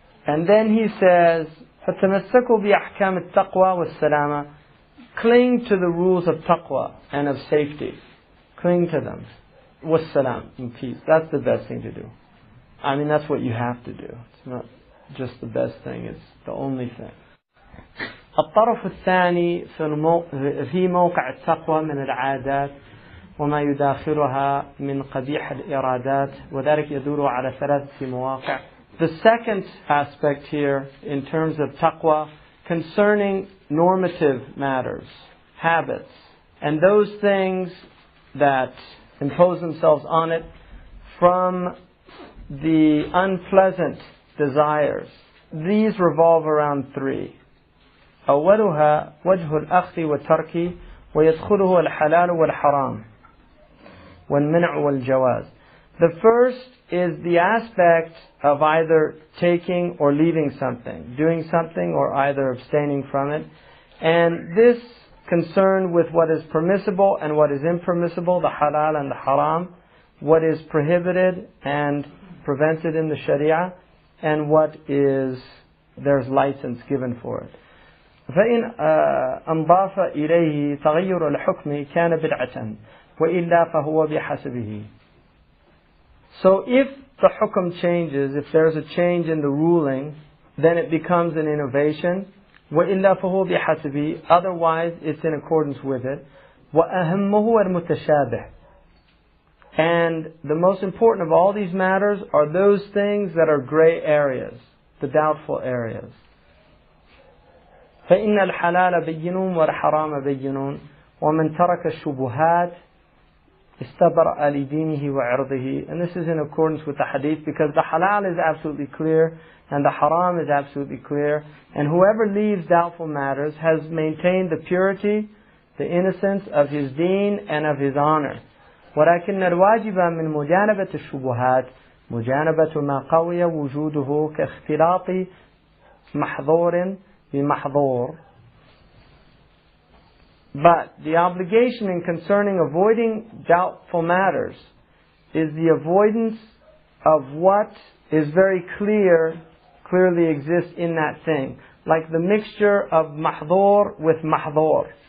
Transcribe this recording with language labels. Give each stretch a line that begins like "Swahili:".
English: And then he says,
Arabic: فَتَمَسَّكُوا بِأَحْكَامِ التَّقْوَى وَالسَّلَامَةِ.
English: Cling to the rules of taqwa and of safety. Cling to them.
Arabic: وَالسَّلَامَ,
English: in peace. That's the best thing to do. I mean, that's what you have to do. It's not just the best thing, it's the only thing.
Arabic: الطرف الثاني في موقع التقوى من العادات وما يداخلها من قبيح الإرادات وذلك يدور على 3 مواقع.
English: The second aspect here in terms of taqwa concerning normative matters, habits, and those things that impose themselves on it from the unpleasant desires. These revolve around 3.
Arabic: أولها وجه الأخذ والترك ويدخله الحلال والحرام والمنع والجواز.
English: The first is the aspect of either taking or leaving something, doing something or either abstaining from it. And this concerned with what is permissible and what is impermissible, the halal and the haram, what is prohibited and prevented in the sharia, and what is, there's license given for it.
Arabic: فإن أنضاف إليه تغير الحكم كان بدعة وإلا فهو بحسبه.
English: So if the hukum changes, if there's a change in the ruling, then it becomes an innovation.
Arabic: وإلا فهو بحسبه.
English: Otherwise, it's in accordance with it.
Arabic: وأهمه المتشابه.
English: And the most important of all these matters are those things that are gray areas, the doubtful areas.
Arabic: فإن الحلال بين والحرام بين ومن ترك الشبهات استبرأ لدينه وعرضه.
English: And this is in accordance with the hadith, because the halal is absolutely clear and the haram is absolutely clear, and whoever leaves doubtful matters has maintained the purity, the innocence of his deen and of his honor.
Arabic: ولكن الواجب من مجانبة الشبهات مجانبة ما قوي وجوده كاختلاط محظور بمحظور
English: But the obligation in concerning avoiding doubtful matters is the avoidance of what is very clearly exists in that thing. Like the mixture of mahdhur with mahdhur.